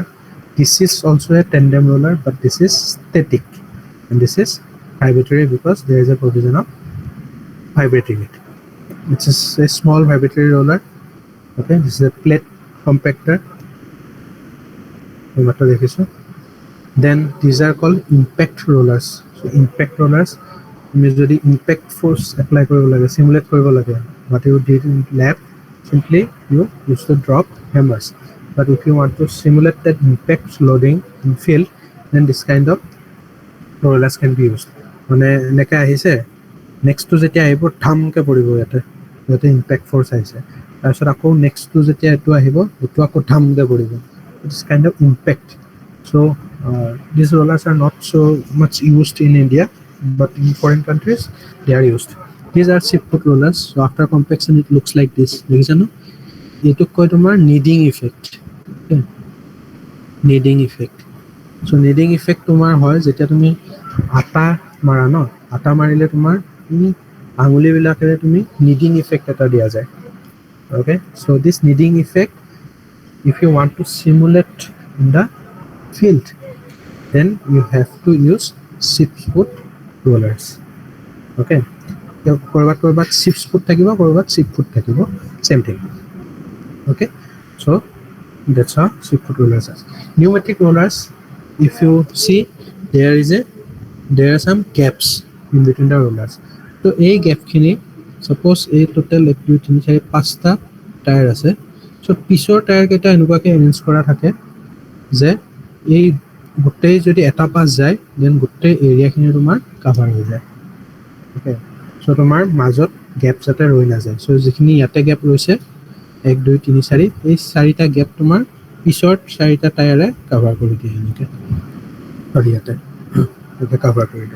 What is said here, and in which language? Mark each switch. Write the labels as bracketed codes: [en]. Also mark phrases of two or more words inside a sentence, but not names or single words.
[en] This is also a tandem roller, but this is static, and this is vibratory because there is a provision of vibrating it. It's a small vibratory roller. Okay, this is a plate compactor. Then these are called impact rollers. So impact rollers, [as] তুমি যদি [en] impact force apply [as] কৰিব লাগে, simulate কৰিব লাগে, [en] what you did in lab, simply you use to drop hammers. But if you want to simulate that impact loading in field, then this kind of rollers can be used. [as] মানে এনেকৈ আহিছে, নেক্সটটো যেতিয়া আহিব ঠামকৈ পৰিব ইয়াতে, ইয়াতে [en] impact force [as] আহিছে, তাৰপিছত আকৌ নেক্সটটো যেতিয়া এইটো আহিব সেইটো আকৌ ঠামকৈ পৰিব. [en] It's kind of impact. So these rollers are not so much used in India, but in foreign countries they are used. These are chip foot rollers. So after compaction it looks like this. [as] দেখিছা ন? এইটো কয় তোমাৰ [en] kneading effect. [as] Okay. [en] Kneading effect. So kneading effect [as] তোমাৰ হয় যেতিয়া তুমি আটা মাৰা ন, আটা মাৰিলে তোমাৰ আঙুলিবিলাকেৰে তুমি [en] kneading effect [as] এটা দিয়া যায়. [en] Okay. So this kneading effect, if you want to simulate in the field, then you have to use 6-foot rollers. [as] Okay. কৰবাত 6-foot থাকিব, কৰবাত 6-foot থাকিব, [en] same thing. Okay. So that's how 6-foot rollers are. Pneumatic rollers, if you see, there are some gaps in between the rollers. So a gap khini, suppose a total 1 2 3 4 [as] 5টা টায়াৰ আছে. So পিছৰ টায়াৰ কেইটা এনেকুৱাকৈ এৰেঞ্জ কৰা থাকে যে এই গোটেই যদি এটা পাছ যায় দেন গোটেই এৰিয়াখিনি তোমাৰ কাভাৰ হৈ যায়. [en] Okay. So' [as] তোমাৰ মাজত গেপ যাতে ৰৈ নাযায়. চ' যিখিনি ইয়াতে গেপ ৰৈছে 1 2 3 4, এই 4টা গেপ তোমাৰ পিছৰ 4টা টায়াৰে কাভাৰ কৰি দিয়ে এনেকৈ, আৰু ইয়াতে কাভাৰ কৰি দিয়ে.